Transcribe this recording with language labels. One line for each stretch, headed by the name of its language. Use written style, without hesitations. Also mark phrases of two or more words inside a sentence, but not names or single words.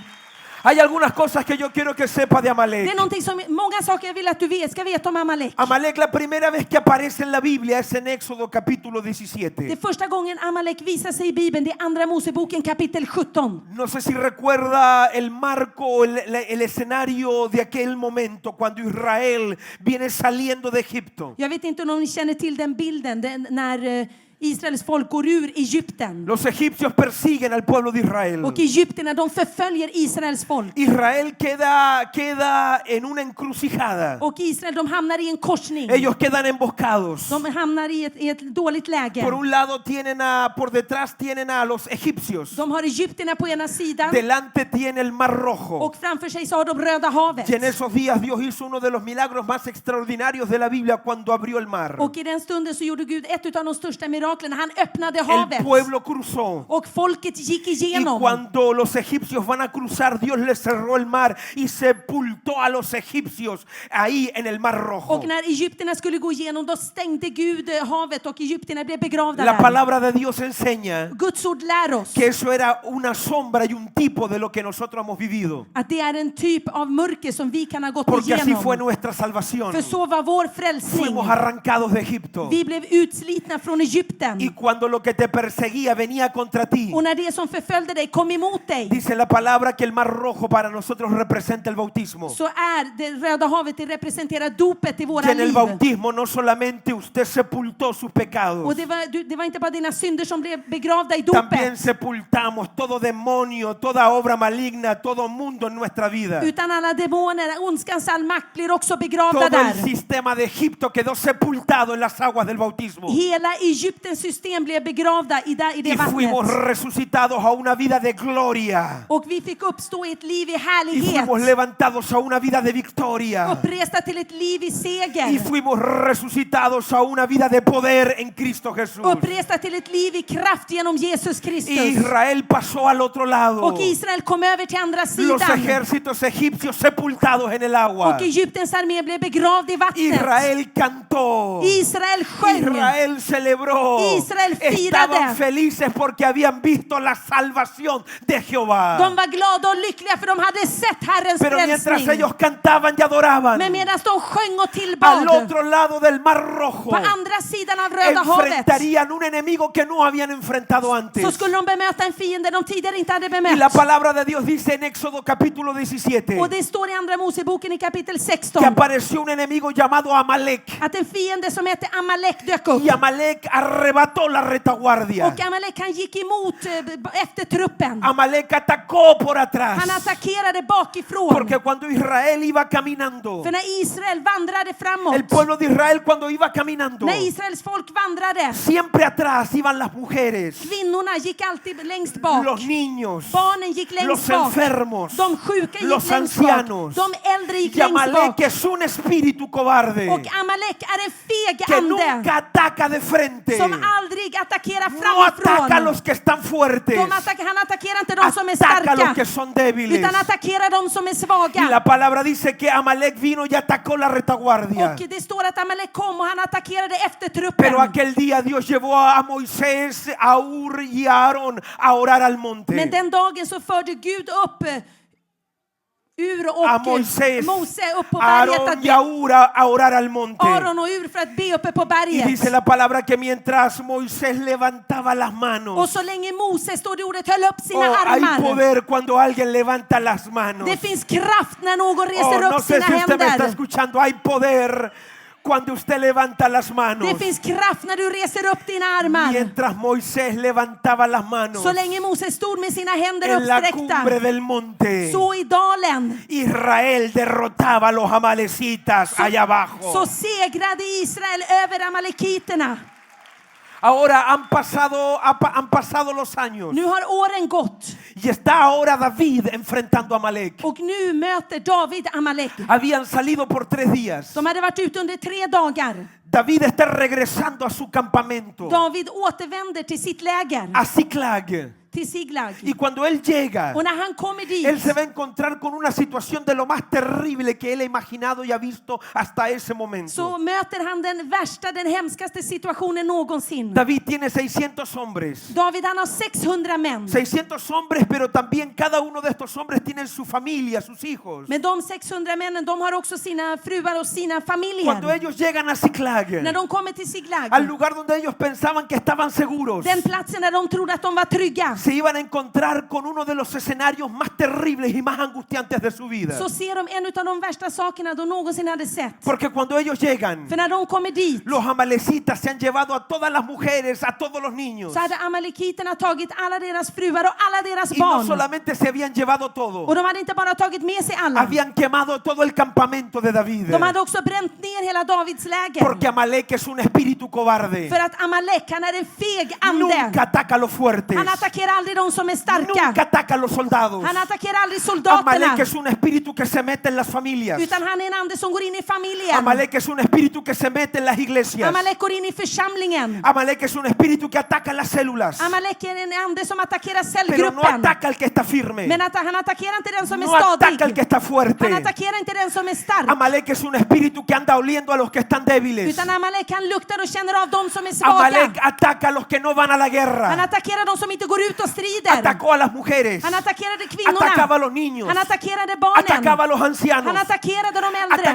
Spanish: Hay algunas cosas que yo quiero que sepa de
Swedish: Det Amalek. är någonting som, många saker jag vill att du ska veta om Amalek.
Spanish: Amalek, la primera vez que aparece en la Biblia es en Éxodo capítulo 17.
Swedish: Det är första gången Amalek visar sig i Bibeln, det är andra Moseboken kapitel 17.
Spanish: No sé si recuerda el marco, el escenario de aquel momento cuando Israel viene saliendo de Egipto.
Swedish: Jag vet inte om ni känner till den bilden när Israels folk går ur Egypten.
Spanish: Los egipcios persiguen al pueblo de Israel.
Swedish: Och egyptierna, de förföljer Israels folk.
Spanish: Israel queda en una encrucijada.
Swedish: Och Israel, de hamnar i en korsning.
Spanish: Ellos quedan emboscados.
Swedish: De hamnar i ett dåligt läge.
Spanish: Por un lado por detrás tienen a los egipcios.
Swedish: De har egyptierna på ena sidan
Spanish: Delante tiene el mar rojo.
Swedish: och framför sig så har de Röda havet.
Spanish: Y en esos días Dios hizo uno de los milagros más extraordinarios de la Biblia cuando abrió el mar.
Swedish: Och i den stunden så gjorde Gud ett av de största miraklerna. Han öppnade
Spanish: El
Swedish: havet.
Spanish: pueblo cruzó.
Swedish: Och folket gick
Spanish: Y
Swedish: igenom.
Spanish: cuando los egipcios van a cruzar, Dios les cerró el mar y sepultó a los egipcios ahí en el mar rojo.
Swedish: Och när egyptierna skulle gå igenom, då stängde Gud havet och egyptierna blev begravda
Spanish: La
Swedish: där.
Spanish: palabra de Dios enseña
Swedish: Guds ord lär oss
Spanish: que eso era una sombra y un tipo de lo que nosotros hemos vivido.
Swedish: att det är en typ av mörker som vi kan ha gått
Spanish: Porque así fue
Swedish: igenom.
Spanish: nuestra salvación.
Swedish: För så var vår frälsning.
Spanish: Fuimos arrancados de Egipto.
Swedish: Vi blev utslitna från Egypten.
Spanish: Y cuando lo que te perseguía venía contra ti,
Swedish: Och när det som förföljde dig kom emot dig,
Spanish: dice la palabra que el mar rojo para nosotros representa el bautismo.
Swedish: så är det Röda havet, det representerar dopet i
Spanish: Y
Swedish: våra
Spanish: en el
Swedish: liv.
Spanish: bautismo no solamente usted sepultó sus pecados,
Swedish: Och det var inte bara dina synder som blev begravda i dopet,
Spanish: también sepultamos todo demonio, toda obra maligna, todo mundo en nuestra vida.
Swedish: utan alla demoner, ondskans all makt blir också begravda
Spanish: Todo el
Swedish: där.
Spanish: sistema de Egipto quedó sepultado en las aguas del bautismo.
Swedish: Hela Egyptens system blev begravda i det
Spanish: Y fuimos
Swedish: vattnet.
Spanish: resucitados a una vida de gloria.
Swedish: Och vi fick uppstå i ett liv i
Spanish: Y
Swedish: härlighet.
Spanish: fuimos levantados a una vida de victoria.
Swedish: Uppresta till ett liv i seger.
Spanish: Y fuimos resucitados a una vida de poder en Cristo Jesús.
Swedish: Uppresta till ett liv i kraft genom Jesus
Spanish: Y
Swedish: Kristus.
Spanish: Israel pasó al otro lado.
Swedish: Och Israel kom över till andra
Spanish: Los
Swedish: sidan.
Spanish: ejércitos egipcios sepultados en el agua.
Swedish: Och Egyptens armé blev begravd i vattnet.
Spanish: Israel cantó.
Swedish: Israel sjöng.
Spanish: Israel celebró.
Swedish: Israel firade.
Spanish: Estaban felices porque habían visto la salvación de Jehová.
Swedish: De var glada och lyckliga för de hade sett Herrens
Spanish: Pero mientras
Swedish: frälsning.
Spanish: ellos cantaban y adoraban,
Swedish: Men medan de sjöng och
Spanish: al
Swedish: tillbad,
Spanish: otro lado del mar rojo
Swedish: på andra sidan av Röda havet,
Spanish: enfrentarían un enemigo que no habían enfrentado antes.
Swedish: så skulle de bemöta en fiende de tidigare inte hade
Spanish: Y la
Swedish: bemött.
Spanish: palabra de Dios dice en Éxodo capítulo 17
Swedish: Och det står i andra Moseboken i kapitel
Spanish: que
Swedish: 16
Spanish: apareció un enemigo llamado Amalek.
Swedish: att en fiende som hette Amalek dök upp.
Spanish: Y Amalek arrebató la retaguardia.
Swedish: Och Amalek, han gick emot efter truppen.
Spanish: Amalek atacó por atrás.
Swedish: Han attackerade bakifrån.
Spanish: Porque cuando Israel iba caminando,
Swedish: För när Israel vandrade framåt,
Spanish: el pueblo de Israel cuando iba caminando,
Swedish: när Israels folk vandrade,
Spanish: siempre atrás iban las mujeres,
Swedish: kvinnorna gick alltid längst bak.
Spanish: los niños,
Swedish: Barnen gick längst
Spanish: los
Swedish: bak.
Spanish: enfermos,
Swedish: De sjuka gick
Spanish: los
Swedish: längst bak.
Spanish: ancianos.
Swedish: De äldre gick
Spanish: Y
Swedish: längst
Spanish: Amalek
Swedish: bak.
Spanish: es un espíritu cobarde
Swedish: Och Amalek är en feg
Spanish: que
Swedish: ande
Spanish: nunca ataca de frente.
Swedish: som aldrig attackerar
Spanish: No ataca a
Swedish: framifrån.
Spanish: los que están fuertes.
Swedish: Han attackerar inte de som är
Spanish: Ataca a los que
Swedish: starka,
Spanish: son débiles.
Swedish: utan attackerar de som är
Spanish: Y
Swedish: svaga.
Spanish: la palabra dice que Amalek vino y atacó la retaguardia.
Swedish: Och det står att Amalek kom och han attackerade efter truppen.
Spanish: Pero aquel día Dios llevó a Moisés, a Ur y a Aarón a orar al monte.
Swedish: Men den dagen så förde Gud upp Ur och
Spanish: A Moisés,
Swedish: Mose upp på
Spanish: a
Swedish: berget,
Spanish: Aarón y a Ur a orar al monte.
Swedish: Aron och Ur för att be uppe på
Spanish: Y
Swedish: berget.
Spanish: dice la palabra que mientras Moisés levantaba las
Swedish: Och
Spanish: manos,
Swedish: så länge Mose, står det ordet, höll upp sina
Spanish: hay
Swedish: armar.
Spanish: poder cuando alguien levanta las manos.
Swedish: Det finns kraft när någon reser
Spanish: No
Swedish: upp
Spanish: sé
Swedish: sina
Spanish: si usted me está
Swedish: händer.
Spanish: escuchando, hay poder cuando usted levanta las manos.
Swedish: Det finns kraft när du reser upp dina armar.
Spanish: Mientras Moisés levantaba las manos
Swedish: Så länge Moses stod med sina händer
Spanish: en la
Swedish: uppsträckta,
Spanish: cumbre del monte,
Swedish: så i dalen
Spanish: Israel derrotaba a los amalecitas allá abajo.
Swedish: så segrade Israel över amalekiterna.
Spanish: Ahora han pasado los años
Swedish: Nu har åren gått
Spanish: y está ahora David enfrentando a Amalek.
Swedish: och nu möter David Amalek.
Spanish: Habían salido por 3 días.
Swedish: De hade varit ute under 3 dagar.
Spanish: David está regresando a su campamento,
Swedish: David återvänder till sitt läger,
Spanish: a Ziklag.
Swedish: till Siglag.
Spanish: Y cuando él llega,
Swedish: Och när han kommer
Spanish: él
Swedish: dit
Spanish: se va a encontrar con una situación de lo más terrible que él ha imaginado y ha visto hasta ese momento.
Swedish: så möter han den värsta, den hemskaste situationen någonsin.
Spanish: David tiene 600 hombres.
Swedish: David han har 600 män.
Spanish: 600 hombres, pero también cada uno de estos hombres tienen su familia, sus hijos.
Swedish: Men de 600 männen, de har också sina fruar och sina
Spanish: Cuando
Swedish: familjer.
Spanish: ellos llegan a Ziklag,
Swedish: När de kommer till Siglag,
Spanish: al lugar donde ellos pensaban que estaban seguros,
Swedish: den platsen där de trodde att de var trygga,
Spanish: se iban a encontrar con uno de los escenarios más terribles y más angustiantes de su vida.
Swedish: så ser de en av de värsta sakerna de någonsin hade sett.
Spanish: Porque cuando ellos llegan,
Swedish: För när de kommer dit
Spanish: los amalecitas se han llevado a todas las mujeres, a todos los niños.
Swedish: så hade amalekiterna tagit alla deras fruar och alla deras
Spanish: Y no
Swedish: barn.
Spanish: solamente se habían llevado todo,
Swedish: Och de hade inte bara tagit med sig alla.
Spanish: habían quemado todo el campamento de David.
Swedish: De hade också bränt ner hela Davids läger.
Spanish: Porque Amalek es un espíritu cobarde.
Swedish: För att Amalek, han är en feg ande.
Spanish: Nunca ataca a los fuertes.
Swedish: Han attackerar aldrig de som är starka.
Spanish: Nunca ataca a los soldados.
Swedish: Han attackerar aldrig soldaterna.
Spanish: Amalek es un espíritu que se mete en las familias.
Swedish: Utan han är en ande som går in i familjen.
Spanish: Amalek es un espíritu que se mete en las iglesias.
Swedish: Amalek går in i församlingen.
Spanish: Amalek es un espíritu que ataca las células.
Swedish: Amalek är en ande som attackerar
Spanish: Pero no
Swedish: cellgruppen.
Spanish: ataca al que está firme.
Swedish: Men han attackerar inte den som är
Spanish: No ataca al
Swedish: stadig.
Spanish: que está fuerte.
Swedish: Han attackerar inte den som är stark.
Spanish: Amalek es un espíritu que anda oliendo a los que están débiles.
Swedish: Utan Amalek, han luktar och känner av de som är svaga.
Spanish: Amalek ataca a los que no van a la
Swedish: Han
Spanish: guerra.
Swedish: attackerar de som inte går ut och strider.
Spanish: Atacó a las mujeres.
Swedish: Han attackerade kvinnorna.
Spanish: Atacaba a los niños.
Swedish: Han attackerade barnen.
Spanish: Atacaba a los ancianos.
Swedish: Han attackerade de äldre.